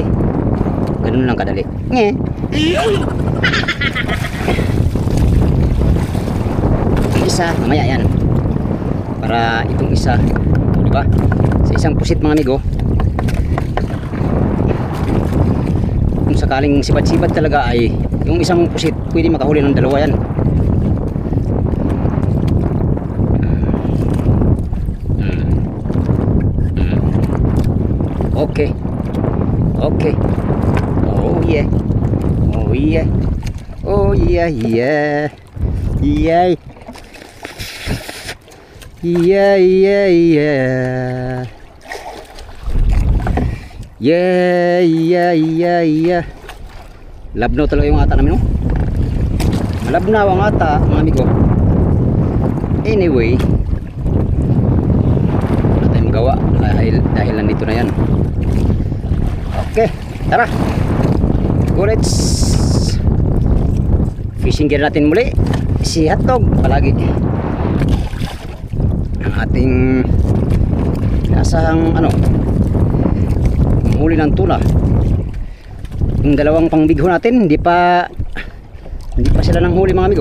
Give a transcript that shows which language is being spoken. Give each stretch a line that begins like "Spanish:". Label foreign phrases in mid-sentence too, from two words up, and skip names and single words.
Filipino: Ganun lang kadali. Ang isa, mamaya yan. Para itong isa, diba? Sa isang pusit mga amigo, kung sakaling sibat-sibat talaga ay yung isang pusit, pwede makahuli ng 2 yan.
English: Okay. Okay. Oh yeah. Oh yeah. Oh yeah, yeah. Yeah. Yeah, yeah, yeah. Yeah, yeah, yeah, yeah.
Filipino: Labnaw talaga yung ata namin, no? Labnaw ang ata, mga amigo. Anyway, wala tayong magawa dahil nandito na yan. Okay, tara.
English: Go, let's fishing gear
Filipino: natin muli. Si Hotdog palagi ang ating nasahang ano, huli ng tuna. Yung 2 pangbigho natin hindi pa sila nang huli mga amigo.